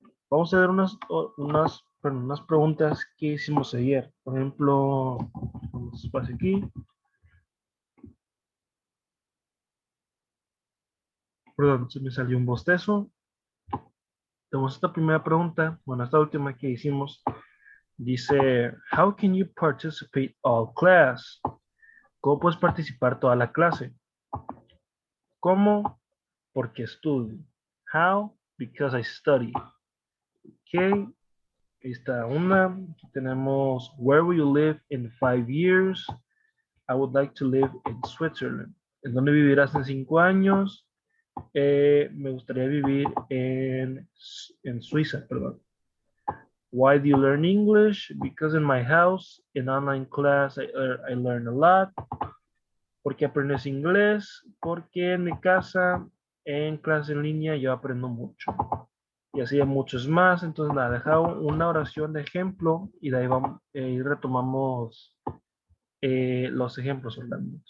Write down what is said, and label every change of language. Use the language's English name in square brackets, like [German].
[Spanish] Vamos a ver unas preguntas que hicimos ayer. Por ejemplo, vamos espacio aquí. Perdón, se me salió un bostezo. Tenemos esta primera pregunta, bueno, esta última que hicimos. Dice, [English] how can you participate all class? [Spanish] ¿Cómo puedes participar toda la clase? ¿Cómo? Porque estudio. [English] How? Because I study. [Spanish] Ok, ahí está una. Aquí tenemos, [English] where will you live in 5 years? I would like to live in Switzerland. [Spanish] ¿En dónde vivirás en 5 años? Me gustaría vivir en Suiza, perdón. [English] Why do you learn English? Because in my house, in online class, I learn a lot. [Spanish] ¿Por qué aprendes inglés? Porque en mi casa, en clase en línea, yo aprendo mucho. Y así hay muchos más. Entonces, nada, dejado una oración de ejemplo y de ahí vamos, y retomamos los ejemplos hablando.